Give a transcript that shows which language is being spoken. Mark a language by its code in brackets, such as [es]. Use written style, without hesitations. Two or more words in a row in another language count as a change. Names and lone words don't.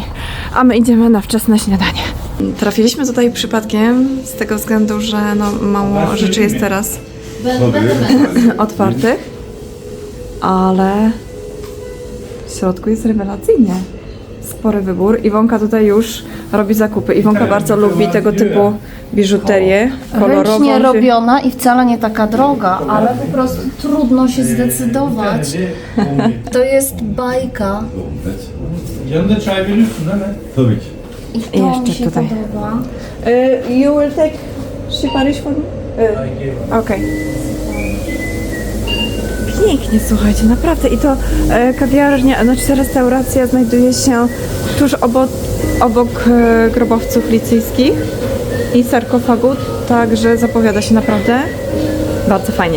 [pl] A my idziemy na wczesne śniadanie. Trafiliśmy tutaj przypadkiem z tego względu, że no, mało rzeczy jest teraz otwartych, ale w środku jest rewelacyjnie. Spory wybór. Iwonka tutaj już robi zakupy. Iwonka bardzo lubi tego typu biżuterię kolorową. Ręcznie robiona i wcale nie taka droga, ale po prostu trudno się zdecydować. To jest bajka [tr] Yanında çay veriyorsun değil mi? Tabii ki. [pl] i to mi Jeszcze się tutaj. podoba. [en] You will take Shiparish for me? [pl] Okej. Pięknie, słuchajcie, naprawdę. I to kawiarnia, znaczy restauracja znajduje się tuż obok grobowców licyjskich i sarkofagu, także zapowiada się naprawdę bardzo fajnie.